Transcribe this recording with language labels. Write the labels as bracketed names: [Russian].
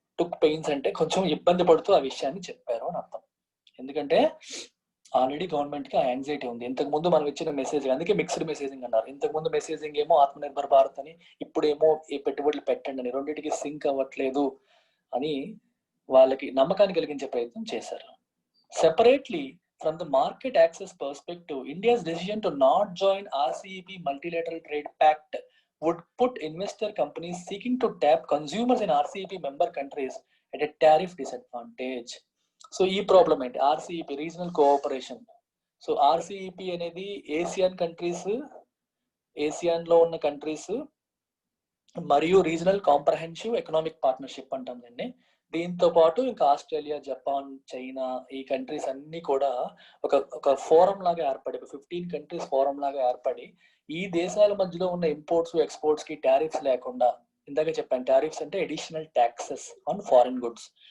[Telugu] టుక్ pains అంటే కొంచెం ఇబ్బంది పడుతూ ఆ విషయాన్ని చెప్పారు అని అర్థం. ఎందుకంటే ఆల్రెడీ గవర్నమెంట్ కి ఆ యాంగ్జైటీ ఉంది. ఇంతకు ముందు మనం ఇచ్చిన మెసేజ్, అందుకే మిక్స్డ్ మెసేజింగ్ అన్నారు. ఇంతకు ముందు మెసేజింగ్ ఏమో ఆత్మనిర్భర్ భారత్ అని, ఇప్పుడేమో ఈ పెట్టుబడులు పెట్టండి అని, రెండింటికి సింక్ అవ్వట్లేదు అని వాళ్ళకి నమ్మకాన్ని కలిగించే ప్రయత్నం చేశారు. [English] Separately from the market access perspective, India's decision to not join RCEP multilateral trade pact would put investor companies seeking to tap consumers in RCEP member countries at a tariff disadvantage. [Telugu] So ఈ problem ఏంటి? ఆర్సిఈపి regional cooperation. So ఆర్సిఈపి అనేది Asian countries, ఏసియాన్ లో ఉన్న countries మరియు regional comprehensive economic partnership అంటాం దీన్ని. దీంతో పాటు ఇంకా ఆస్ట్రేలియా, జపాన్, చైనా ఈ కంట్రీస్ అన్ని కూడా ఒక ఫోరం లాగా ఏర్పడి, 15 కంట్రీస్ ఫోరం లాగా ఏర్పడి ఈ దేశాల మధ్యలో ఉన్న ఇంపోర్ట్స్ ఎక్స్పోర్ట్స్ కి టారిఫ్స్ లేకుండా, ఇందాక చెప్పాను టారిఫ్స్ అంటే [English] Additional taxes on foreign goods.